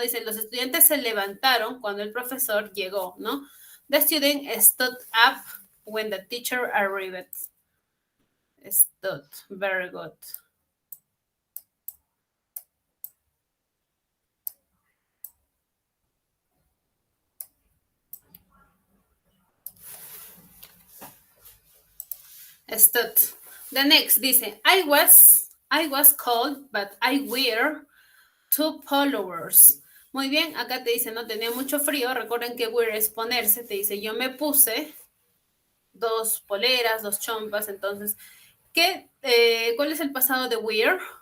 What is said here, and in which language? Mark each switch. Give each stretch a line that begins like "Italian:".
Spanish: Dice, los estudiantes se levantaron cuando el profesor llegó, ¿no?
English: The student stood up when the teacher arrived. Stood. Very good. Stood. The next dice, I was cold, but I wear 2 pullovers.
Spanish: Muy bien, acá te dice, no tenía mucho frío. Recuerden que wear es ponerse. Te dice, yo me puse 2 poleras, 2 chompas. Entonces, ¿cuál es el pasado de wear?